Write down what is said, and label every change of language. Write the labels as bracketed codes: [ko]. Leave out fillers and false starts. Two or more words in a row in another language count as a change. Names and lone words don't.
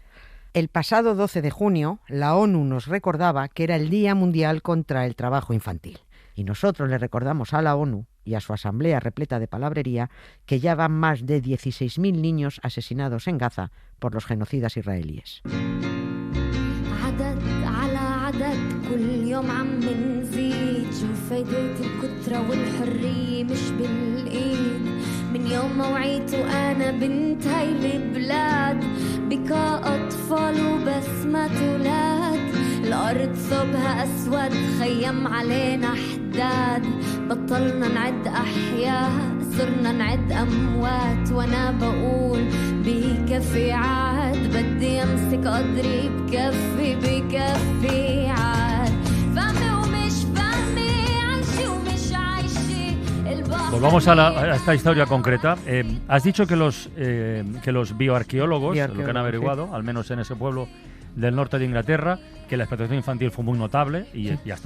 [es] El pasado 12 de junio, la ONU nos recordaba que era el Día Mundial contra el Trabajo Infantil. Y nosotros le recordamos a la ONU y a su asamblea repleta de palabrería que ya van más de 16.000 niños asesinados en Gaza por los genocidas israelíes. [ar] كل يوم عم نزيد شوف فايدة الكترة والحرية مش بالإيد من يوم ما وعيت وأنا بنت هاي البلاد بكاء أطفال وبسمة أولاد الأرض ثوبها أسود خيم علينا حداد بطلنا نعد أحياء صرنا نعد أموات وأنا بقول بكفي عاد بدي أمسك قدري بكفي بكفي عاد [es] Volvamos a esta historia concreta. Has dicho que los bioarqueólogos, lo que han averiguado, al menos en ese pueblo del norte de Inglaterra, que la explotación infantil fue muy notable y ya está.